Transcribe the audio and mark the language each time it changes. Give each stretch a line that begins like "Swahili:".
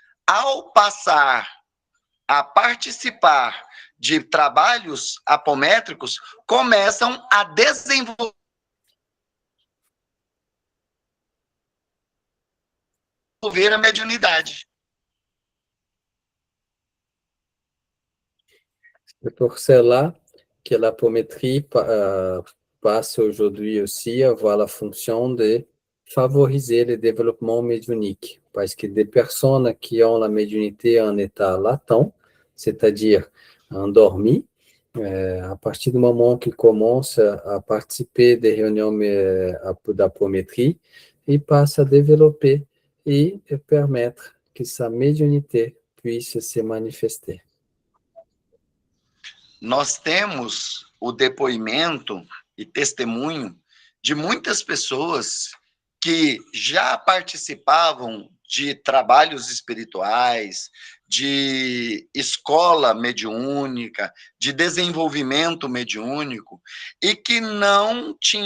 Portuguese: ao passar a participar de trabalhos apométricos, começam a desenvolver a mediunidade.
French: C'est pour cela que l'apométrie passe aujourd'hui aussi à avoir la fonction de favoriser le développement médiumnique, parce que des personnes qui ont la médiumnité en état latent, c'est-à-dire endormies, à partir du moment qu'ils commencent à participer des réunions d'apométrie, ils passent à développer et permettre que sa médiumnité puisse se manifester.
Portuguese: Nós temos o depoimento e testemunho de muitas pessoas que já participavam de trabalhos espirituais, de escola mediúnica, de desenvolvimento mediúnico, e que não